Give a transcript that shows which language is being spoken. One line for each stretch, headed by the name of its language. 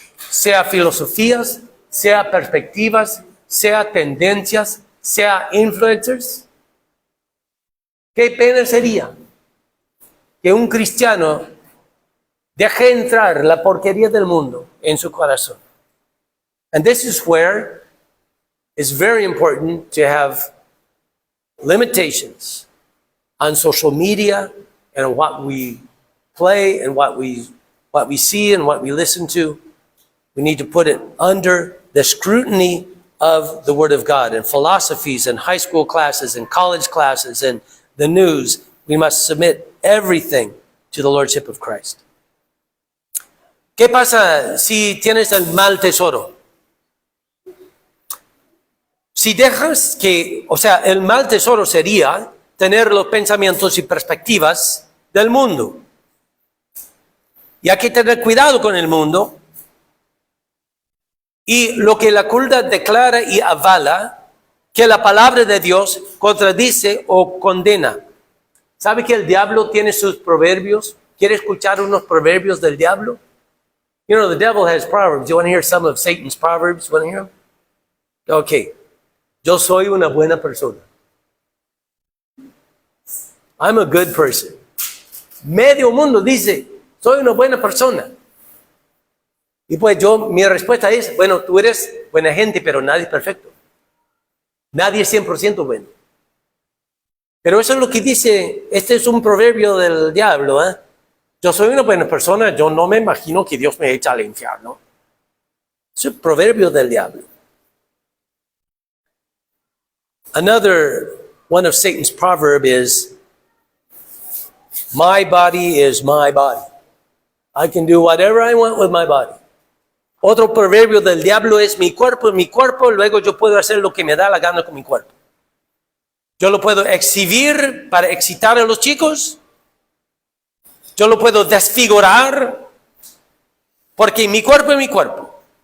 Spanish: Sea filosofías, sea perspectivas, sea tendencias, sea influencers. Qué pena sería que un cristiano deje entrar la porquería del mundo en su corazón.
English: And this is where it's very important to have limitations on social media and what we play and what we see and what we listen to. We need to put it under the scrutiny of the Word of God. And philosophies and high school classes and college classes and the news, we must submit everything to the Lordship of Christ.
Spanish: ¿Qué pasa si tienes el mal tesoro? Si dejas que, el mal tesoro sería tener los pensamientos y perspectivas del mundo. Y hay que tener cuidado con el mundo. Y lo que la cultura declara y avala, que la palabra de Dios contradice o condena. ¿Sabe que el diablo tiene sus proverbios? ¿Quiere escuchar unos proverbios del diablo?
English: You know, the devil has proverbs. You want to hear some of Satan's proverbs? You want to hear them? Okay.
Spanish: Yo soy una buena persona.
English: I'm a good person.
Spanish: Medio mundo dice, soy una buena persona. Y pues mi respuesta es, bueno, tú eres buena gente, pero nadie es perfecto. Nadie es 100% bueno. Pero eso es lo que dice, este es un proverbio del diablo, ¿eh? Yo soy una buena persona, yo no me imagino que Dios me eche al infierno. Es un proverbio del diablo.
English: Another one of Satan's proverb is, my body is my body. I can do whatever I want with my body.
Spanish: Otro proverbio del diablo es mi cuerpo, luego yo puedo hacer lo que me da la gana con mi cuerpo. Yo lo puedo exhibir para excitar a los chicos. Yo lo puedo desfigurar porque mi cuerpo es mi cuerpo.